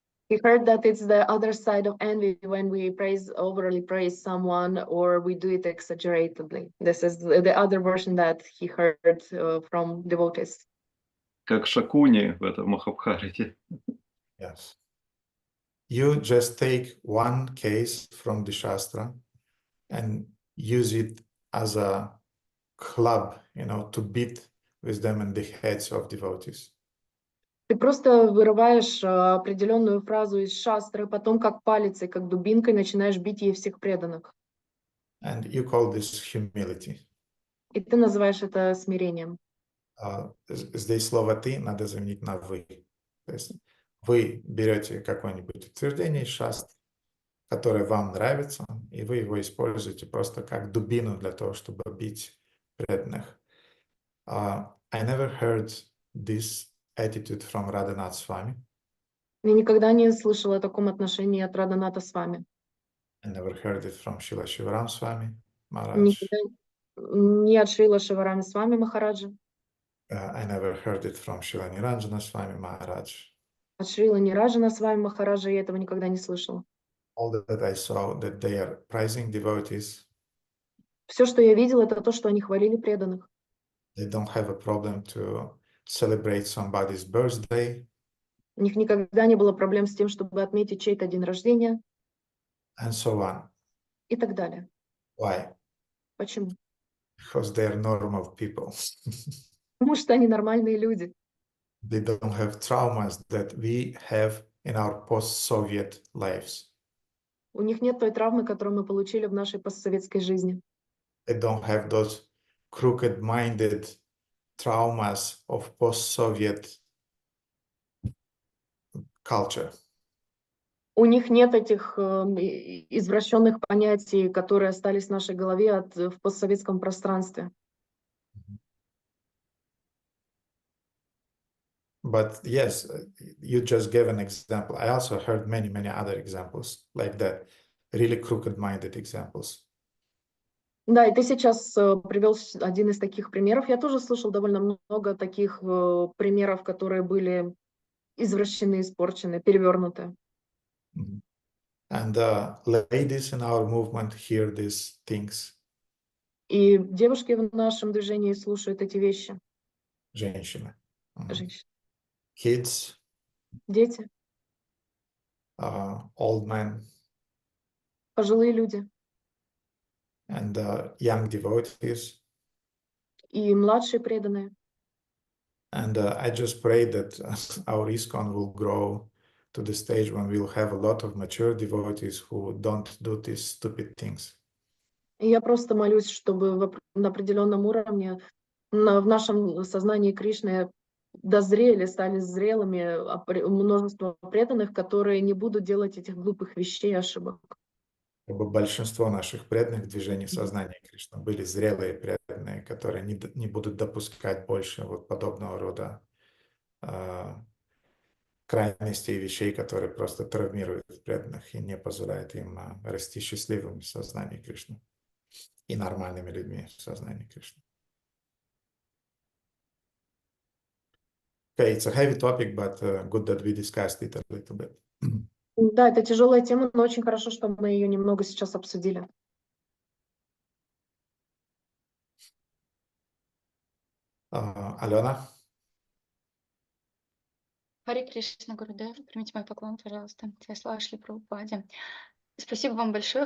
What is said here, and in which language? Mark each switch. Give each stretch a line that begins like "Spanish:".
English: We heard that it's the other side of envy when we overly praise someone, or we do it exaggeratedly. This is the other version that he heard from devotees.
Russian: Как Шакуни в этом Махабхарате.
English: Yes. You just take one case from the Shastra and use it as a club, to beat with them in the heads of devotees.
Russian: Ты просто вырываешь определенную фразу из шастры, потом как палицей, как дубинкой начинаешь бить ей всех преданных.
English: And you call this humility.
Russian: И ты называешь это смирением. Здесь слово «ты» надо заменить на «вы». То есть вы берете какое-нибудь утверждение из шастры, которое вам нравится, и вы его используете просто как дубину для того, чтобы бить преданных.
English: I never heard this attitude from Radhanath Swami.
Russian: Я никогда не слышала о таком отношении от Радhaната Свами.
English: I never heard it from Srila Shivaram Swami Maharaj.
Russian: Никогда не от Шрила Шиварами Свами Махараджа.
English: I never heard it from Srila Niranjana Swami Maharaj.
Russian: От Шрила Ниранджана Свами Махараджа я этого никогда не слышала.
English: All that I saw that they are praising devotees.
Russian: Все, что я видела, это то, что они хвалили преданных.
English: They don't have a problem to celebrate somebody's birthday.
Russian: У них никогда не было проблем с тем, чтобы отметить чей-то день рождения.
English: And so on.
Russian: и так далее.
English: Why?
Russian: Почему?
English: Because they are normal people.
Russian: Потому что они нормальные люди.
English: They don't have traumas that we have in our post-Soviet lives.
Russian: У них нет той травмы, которую мы получили в нашей постсоветской жизни.
English: They don't have those crooked-minded traumas of post-Soviet culture.
Russian: У них нет этих извращенных понятий, которые остались в нашей голове в постсоветском пространстве.
English: But yes, you just gave an example. I also heard many, many other examples like that, really crooked-minded examples.
Russian: Да, и ты сейчас привел один из таких примеров. Я тоже слышал довольно много таких примеров, которые были извращены, испорчены, перевернуты.
English: And ladies in our movement hear these things.
Russian: И девушки в нашем движении слушают эти вещи. Женщины. Женщины.
English: Kids,
Russian: Дети,
English: old men,
Russian: пожилые люди
English: and young devotees.
Russian: и младшие преданные.
English: And I just pray that our ISKCON will grow to the stage when we'll have a lot of mature devotees who don't do these stupid things.
Russian: И я просто молюсь, чтобы на определенном уровне в нашем сознании Кришны дозрели, стали зрелыми множество преданных, которые не будут делать этих глупых вещей и ошибок. Чтобы большинство наших преданных движений сознания Кришны были зрелые преданные, которые не будут допускать больше вот подобного рода крайностей и вещей, которые просто травмируют преданных и не позволяют им расти счастливыми в сознании Кришны и нормальными людьми в сознании Кришны.
English: Okay, it's a heavy topic, but good that we discussed it a little bit.
Russian: Да, это тяжелая тема, но очень хорошо, что мы ее немного сейчас обсудили. Алена? Харе Кришна, Гурудев, примите мой поклон, пожалуйста. Тебя слава Шри Прабхупаде. Спасибо вам большое.